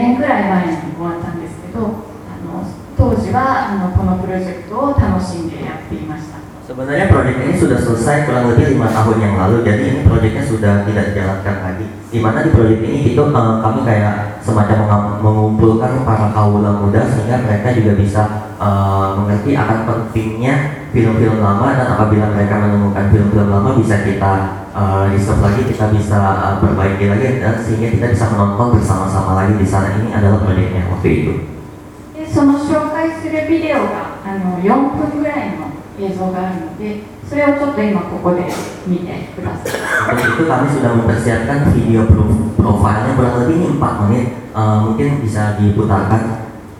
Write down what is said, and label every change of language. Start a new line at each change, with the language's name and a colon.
Japanese: このプロジェクトで、若い人たちと一緒に、古い、もうなくなってしまったと思われた映画を探して、見つけてきて、それを復元して、またみんなで見れるように映画祭とか上映会で上映できるようにするっていうのを、今ちょっとこのプロジェクトもうやってないんですけど、5年くらい前にご案内したんですけど、当時はこのプロジェクトを楽しんでやっていました。
Indonesian: Sebenarnya proyek ini sudah selesai kurang lebih 5 tahun yang lalu, jadi ini proyeknya sudah tidak dijalankan lagi. Dimana di proyek ini itu kami kayak semacam mengumpulkan para kaula muda sehingga mereka juga bisa mengerti akan pentingnya film-film lama, dan apabila mereka menemukan film-film lama bisa kita riset lagi, kita bisa perbaiki lagi, dan sehingga kita bisa menonton bersama-sama lagi di sana. Ini adalah proyeknya waktu itu.
Japanese: その紹介するビデオが4分ぐらいの映像があるので、それをちょっと今ここで見てください。
Indonesian: itu kami sudah mempersiapkan video profilnya kurang lebih 4 menit, mungkin bisa diputarkan.